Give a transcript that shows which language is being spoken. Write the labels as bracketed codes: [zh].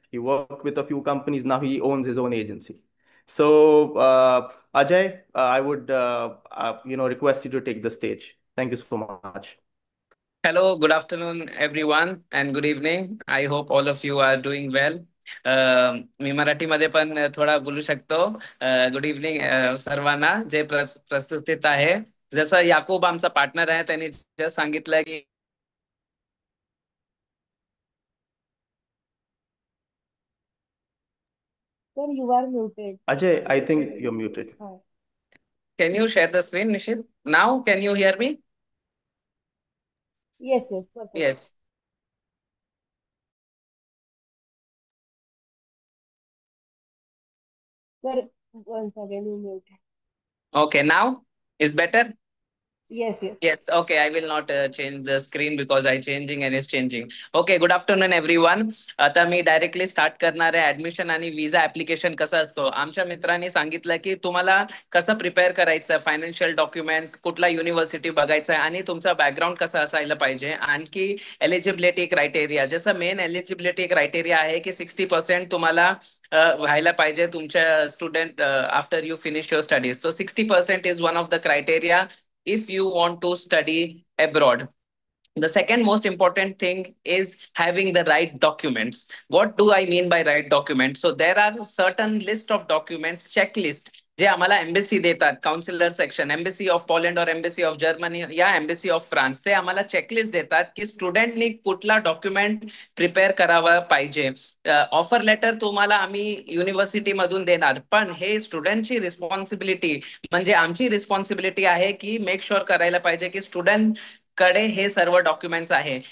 [en] He worked with a few companies. Now he owns his own agency. So, Ajay, I would request you to take the stage. Thank you so much. Hello, good afternoon, everyone, and good evening. I hope all of you are doing well. [mr] मी मराठीमध्ये पण थोडा बोलू शकतो. [en] good evening [mr] सर्वांना जे प्रस्तुतीत आहे. जसं याकूब आमचा पार्टनर आहे त्यांनी जस्ट सांगितलं की [en] Sir, you are muted. Ajay, I think you're muted. Can you share the screen, Nishit? Now, can you hear me? Yes, perfect. Yes. Sir, once again you muted. Okay, now is better? Yes. Yes, okay. I will not change the screen because I changing and it's changing. Okay, good afternoon everyone. [mr] आता मी directly start करणार आहे. Admission आणि विजा application कसं असतो. आमच्या मित्रांनी सांगितलं की तुम्हाला कसं प्रिपेअर करायचं, फायनान्शियल डॉक्युमेंट्स, कुठला युनिव्हर्सिटी बघायचं आणि तुमचा बॅकग्राऊंड कसा असायला पाहिजे. आणखी एलिजिबिलिटी क्रायटेरिया, जसं मेन एलिजिबिलिटी क्रायटेरिया आहे की 60% तुम्हाला व्हायला पाहिजे तुमच्या student [en] After you finish your studies. So 60% is one of the criteria if you want to study abroad. The second most important thing is having the right documents. What do I mean by right documents? So there are certain list of documents, checklist, [mr] जे आम्हाला embassy देतात, counsellor section, embassy of Poland और embassy of Germany या embassy of France, ते आम्हाला checklist देतात की स्टुडंटनी कुठला डॉक्युमेंट प्रिपेअर करावा पाहिजे. ऑफर लेटर तुम्हाला आम्ही युनिव्हर्सिटी मधून देणार, पण हे स्टुडंटची रिस्पॉन्सिबिलिटी म्हणजे आमची रिस्पॉन्सिबिलिटी आहे की [en] make sure [mr] करायला पाहिजे की स्टुडंट कडे हे सर्व डॉक्युमेंट्स आहे.